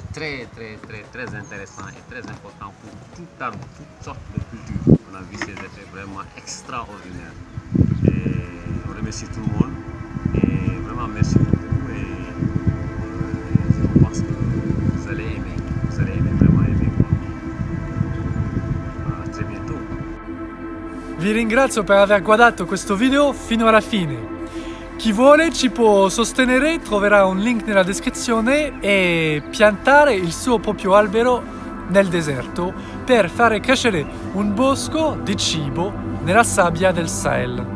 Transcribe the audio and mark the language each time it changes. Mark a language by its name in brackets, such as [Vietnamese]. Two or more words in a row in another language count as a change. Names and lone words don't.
[French] est très intéressant et très important pour toute arbre, toutes sortes de cultures. On a vu ces effets vraiment extraordinaires. Et on remercie tout le monde et vraiment merci beaucoup et je pense que vous allez aimer, vraiment aimer. À très bientôt. [Italian] Vi ringrazio per aver guardato questo video fino alla fine. Chi vuole ci può sostenere, troverà un link nella descrizione, e piantare il suo proprio albero nel deserto per fare crescere un bosco di cibo nella sabbia del Sahel.